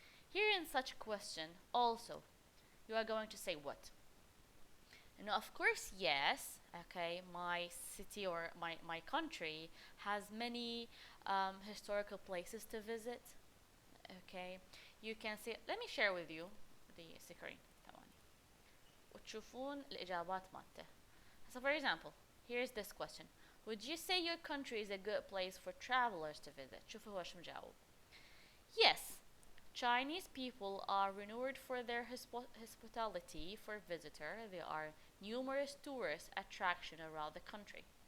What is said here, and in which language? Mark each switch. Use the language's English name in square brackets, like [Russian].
[English] Here in such a question, also, you are going to say what? And of course, yes, okay, my city or my country has many historical places to visit. Okay, you can see, let me share with you the screen. [Arabic] ثواني. وتشوفون الإجابات مالته. [English] So for example, here's this question. Would you say your country is a good place for travelers to visit? [Arabic] شوفوا هو شو مجاوب. [English] Yes, Chinese people are renowned for their hospitality for visitors. There are numerous tourist attractions around the country.